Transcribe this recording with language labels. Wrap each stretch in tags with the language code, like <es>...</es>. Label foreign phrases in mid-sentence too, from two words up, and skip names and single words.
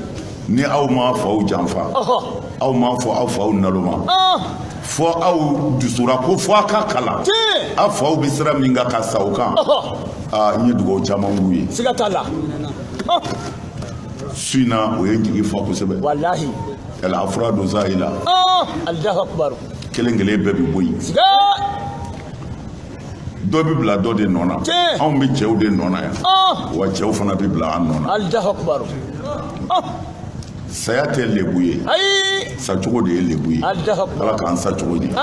<bm>ni aw ma faw janfa aw ma fɔ aw faw naloma fɔ aw dusura ko fɔ a ka kalan aw faw bɛ sira min kan ka sa o kan n ye dugawu caman k'u ye siga t'a la su in na o ye n jigi fa kosɛbɛ wallahi</bm> <ar>al-afradu zahila Allahu akbar</ar> <bm>kelen kelen bɛɛ bɛ bɔ yen siga dɔ bɛ bila dɔ de nɔ na anw bɛ cɛw de nɔ na yan wa cɛw fana bɛ bila an nɔ na</bm> <ar>Allahu akbar</ar> <bm>saya tɛ lebu ye ayi sacogo de ye lebu ye</bm> <ar>Allahu akbar</ar> <bm>ala k'an sa cogo di</bm>